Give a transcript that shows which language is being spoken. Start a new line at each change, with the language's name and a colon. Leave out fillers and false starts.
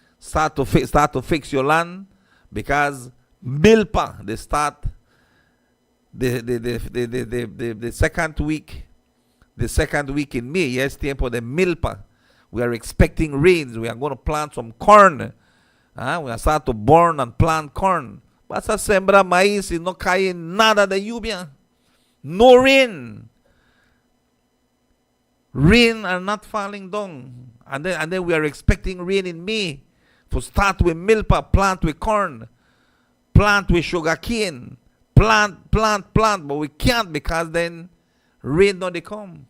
English: Start to fix your land, because milpa they start the second week. The second week in May, yes,
Spanish: tiempo de milpa.
English: We are expecting rains. We are going to plant some corn. We are start to burn and plant corn.
Spanish: Vas a sembrar maíz y no cae nada de lluvia.
English: No rain. Rain are not falling down. And then we are expecting rain in May. To start with milpa, plant with corn, plant with sugarcane, plant. But we can't, because then rain don't come.